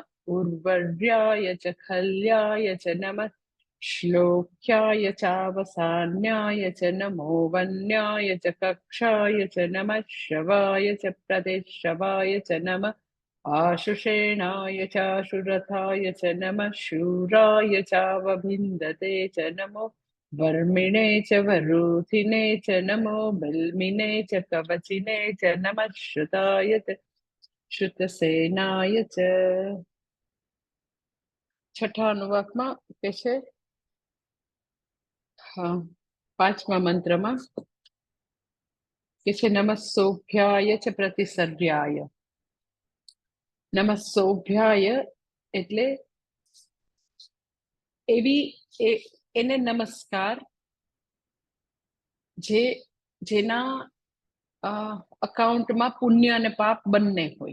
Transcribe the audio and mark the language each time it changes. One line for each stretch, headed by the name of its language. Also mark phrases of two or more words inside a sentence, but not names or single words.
Sanskrit: उर्वर्याय च खल्याय च नमः श्लोक्याय चावसान्याय च नमो वन्याय च कक्षाय च नमः श्रवाय च प्रतिश्रवाय च नमः आशुषेणाय चाशुरथाय च नमः शूराय चावभिन्दते च नमो वर्मिणे च वरूथिने च नमो बल्मिने च कवचिने च नमः श्रुताय च श्रुतसेनाय च।
Gujarati: छठा अनुवाकમાં કે છે પાંચમા મંત્રમાં કે છે
Sanskrit: નમઃ સોભ્યાય ચ પ્રતિસર્યાય. નમઃ સોભ્યાય
Gujarati: એટલે એવી એને નમસ્કાર જે જેના અકાઉન્ટમાં પુણ્ય અને પાપ બંને હોય.